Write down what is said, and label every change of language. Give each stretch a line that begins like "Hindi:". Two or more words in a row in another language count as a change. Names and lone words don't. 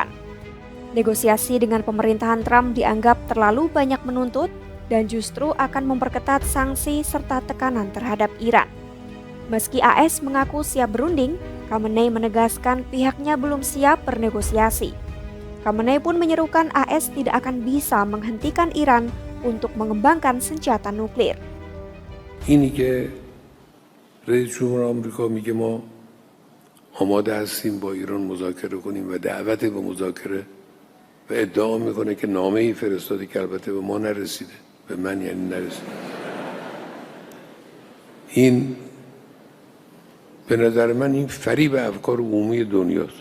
Indonesian: Negosiasi dengan pemerintahan Trump dianggap terlalu banyak menuntut dan justru akan memperketat sanksi serta tekanan terhadap Iran. Meski AS mengaku siap berunding, Khamenei menegaskan pihaknya belum siap bernegosiasi. Khamenei pun menyerukan AS tidak akan bisa menghentikan Iran untuk mengembangkan senjata nuklir.
Persian: اینی که رئیس جمهور آمریکا میگه ما آماده هستیم با ایران مذاکره کنیم و دعوت به مذاکره و ادعا میکنه که نامه‌ای فرستاده که البته به ما نرسیده، به من یعنی نرسیده. این به نظر من این فریب افکار عمومی دنیاست.